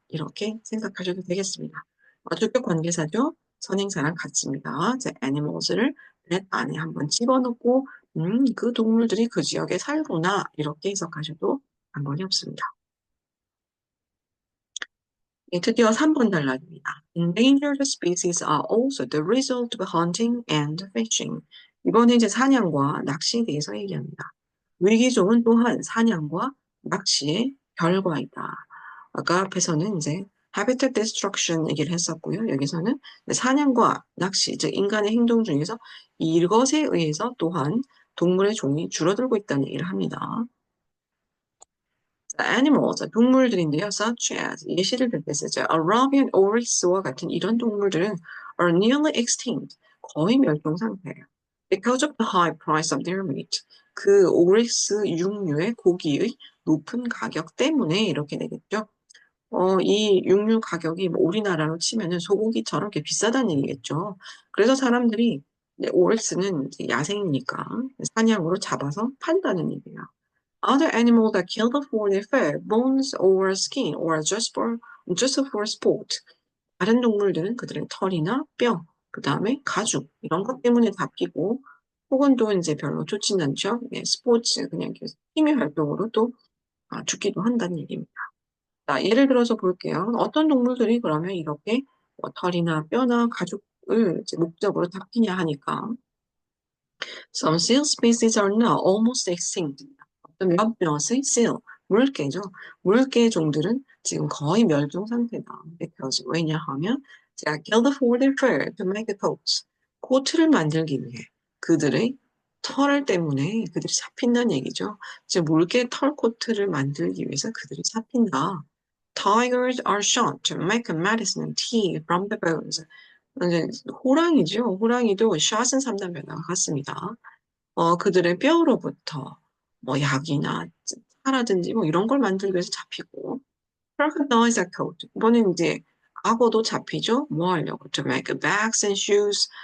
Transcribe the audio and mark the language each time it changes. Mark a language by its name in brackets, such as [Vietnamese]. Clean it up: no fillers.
[Korean] 이렇게 생각하셔도 되겠습니다. 주격 관계사죠. 선행사랑 같습니다. 자, animals를 that 안에 한번 집어넣고 그 동물들이 그 지역에 살구나. 이렇게 해석하셔도 상관이 없습니다. 드디어 3번 단락입니다. [English] Endangered species are also the result of hunting and fishing. [Korean] 이번에 이제 사냥과 낚시에 대해서 얘기합니다. 위기종은 또한 사냥과 낚시의 결과이다. 아까 앞에서는 이제 habitat destruction 얘기를 했었고요. 여기서는 사냥과 낚시, 즉 인간의 행동 중에서 이것에 의해서 또한 동물의 종이 줄어들고 있다는 얘기를 합니다. animals, 동물들인데요. such as, 예시를 들 때 쓰죠. Arabian oryx와 같은 이런 동물들은 [English] are nearly extinct, [Korean] 거의 멸종 상태예요. [English] Because of the high price of their meat. [Korean] 그 오릭스 육류의 고기의 높은 가격 때문에 이렇게 되겠죠. 이 육류 가격이 뭐 우리나라로 치면은 소고기처럼 이렇게 비싸다는 얘기겠죠. 그래서 사람들이 오릭스는 야생이니까 사냥으로 잡아서 판다는 얘기예요. [English] Other animals that kill for their fur, bones or skin, or just for sport. [Korean] 다른 동물들은 그들의 털이나 뼈, 그 다음에 가죽 이런 것 때문에 잡히고 혹은 또 이제 별로 좋진 않죠. 예, 스포츠 그냥 취미 활동으로 또 죽기도 한다는 얘기입니다. 자, 예를 들어서 볼게요. 어떤 동물들이 그러면 이렇게 뭐 털이나 뼈나 가죽을 이제 목적으로 잡히냐 하니까 [English] Some seal species are now almost extinct. [Korean] 어떤 몇몇의 seal, 물개죠. 물개 종들은 지금 거의 멸종 상태다. [English] Because [Korean] 왜냐하면 제가 [English] killed for their fur to make coats. [Korean] 코트를 만들기 위해 그들의 털 때문에 그들이 잡힌다는 얘기죠. 즉 물개 털 코트를 만들기 위해서 그들이 잡힌다. [English] Tigers are shot to make medicine tea from the bones. [Korean] 이제 호랑이죠. 호랑이도 shot은 3단 변화가 같습니다. 그들의 뼈로부터 뭐 약이나 차라든지 뭐 이런 걸 만들기 위해서 잡히고 [English] crocodiles are caught. [Korean] 이번엔 이제 악어도 잡히죠. 뭐 하려고? [English] To make bags and shoes.